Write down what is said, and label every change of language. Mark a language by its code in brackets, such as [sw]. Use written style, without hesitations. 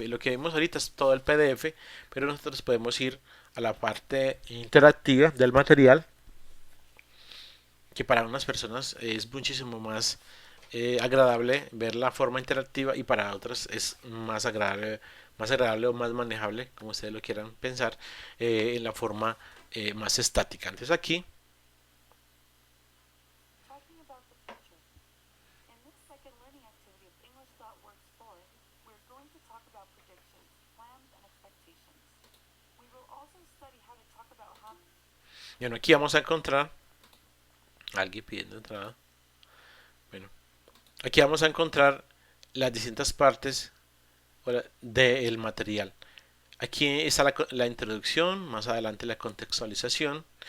[es] Lo que vemos ahorita es todo el PDF, pero nosotros podemos ir a la parte interactiva del material, que para unas personas es muchísimo más agradable ver la forma interactiva y para otras es más agradable o más manejable, como ustedes lo quieran pensar, en la forma más estática. Entonces aquí, [en] Talking about the future. In this second learning activity of English.Works 4, we're going to talk about predictions, plans, and expectations. We will also study how to talk about how. [es] bueno, aquí vamos a encontrar alguien pidiendo entrada. Bueno, aquí vamos a encontrar las distintas partes del material. Aquí está la introducción, más adelante la contextualización.